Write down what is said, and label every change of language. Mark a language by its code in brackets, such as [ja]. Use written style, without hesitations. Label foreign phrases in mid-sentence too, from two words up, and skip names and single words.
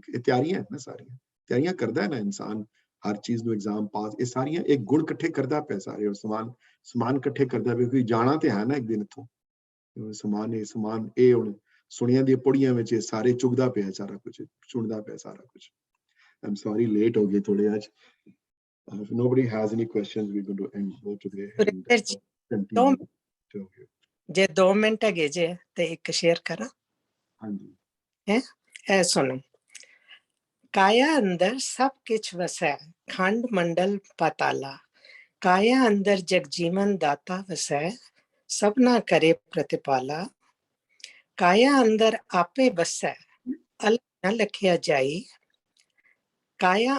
[pa] ਇਹ ਤਿਆਰੀਆਂ ਨਾ, ਸਾਰੀਆਂ ਤਿਆਰੀਆਂ ਕਰਦਾ ਹੈ ਨਾ ਇਨਸਾਨ ਹਰ ਚੀਜ਼ ਨੂੰ, ਐਗਜ਼ਾਮ ਪਾਸ, ਇਹ ਸਾਰੀਆਂ ਇੱਕ ਗੁਣ ਇਕੱਠੇ ਕਰਦਾ ਪਿਆ ਸਾਰੇ, ਔਰ ਸਮਾਨ ਇਕੱਠੇ ਕਰਦਾ ਪਿਆ, ਕਿਉਂਕਿ ਜਾਣਾ ਤੇ ਹੈ ਨਾ ਇੱਕ ਦਿਨ ਇੱਥੋਂ। ਸਮਾਨ ਇਹ ਹੁਣ ਸੁਣੀਆਂ ਦੀਆਂ ਪੌੜੀਆਂ ਵਿੱਚ ਇਹ ਸਾਰੇ ਚੁਗਦਾ ਪਿਆ ਸਾਰਾ ਕੁਝ, ਸੁਣਦਾ ਪਿਆ ਸਾਰਾ ਕੁਝ। [en] I'm sorry late [pa] ਹੋ ਗਏ ਥੋੜੇ ਅੱਜ। [en] If nobody has any questions, we're going to end go today and continue. [pa] ਜੇ 2 ਮਿੰਟ ਹੈਗੇ ਜੇ ਤੇ ਇੱਕ ਸ਼ੇਅਰ ਕਰਾਂ। ਹਾਂਜੀ, ਇਹ ਸੁਣੋ। ਕਾਇਆ ਅੰਦਰ ਸਭ ਕਿਛ ਵਸੈ, ਖੰਡ ਮੰਡਲ ਪਾਤਾਲਾ, ਕਾਇਆ ਅੰਦਰ ਜਗਜੀਵਨ ਦਾਤਾ ਵਸੈ, ਸਭਨਾ ਕਰੇ ਪ੍ਰਤਿਪਾਲਾ, ਕਾਇਆ ਅੰਦਰ ਆਪੇ ਬਸੈ, ਅਲਗ ਨ ਲਖਿਆ ਜਾਈ, ਕਾਇਆ